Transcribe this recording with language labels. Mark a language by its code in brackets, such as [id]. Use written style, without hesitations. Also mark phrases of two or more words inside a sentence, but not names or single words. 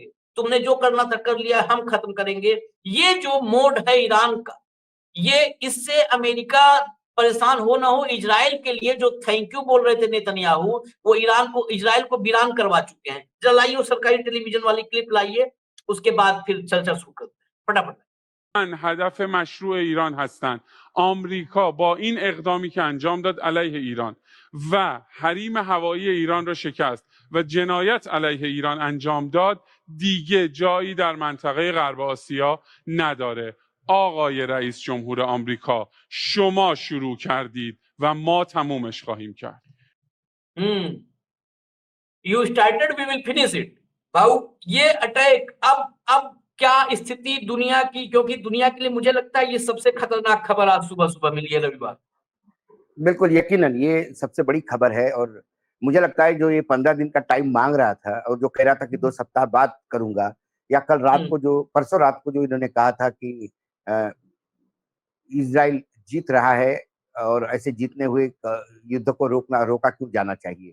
[hi] तुमने जो करना था कर लिया, हम खत्म करेंगे। ये जो मोड है ईरान का, ये इससे अमेरिका परेशान हो ना हो। इजराइल के लिए जो [en] thank you [hi] बोल रहे थे नेतन्याहू, वो इजराइल को वीरान करवा चुके हैं। जरा लाइए सरकारी टेलीविजन वाली क्लिप लाइए, उसके बाद फिर चर्चा शुरू करते हैं। फटाफट। [fa] هدف مشروع ایران هستند. آمریکا با این اقدامی که انجام داد علیه ایران و حریم هوایی ایران را شکست و جنایت علیه ایران انجام داد، دیگه جایی در منطقه غرب آسیا نداره. آقای رئیس جمهور آمریکا، شما شروع کردید و ما تمومش خواهیم کرد. [en] You started, we will finish it. [hi] भाऊ, ये अटैक अब क्या स्थिति दुनिया की, क्योंकि दुनिया के लिए मुझे लगता है ये सबसे खतरनाक खबर आज सुबह मिली है रविवार। बिल्कुल यकीनन ये सबसे बड़ी खबर है, और मुझे लगता है जो ये 15 दिन का टाइम मांग रहा था और जो कह रहा था कि 2 सप्ताह बाद करूंगा, या कल रात को परसों रात को जो इन्होंने कहा था कि इजराइल जीत रहा है और ऐसे जीतने हुए युद्ध को रोका क्यों जाना चाहिए।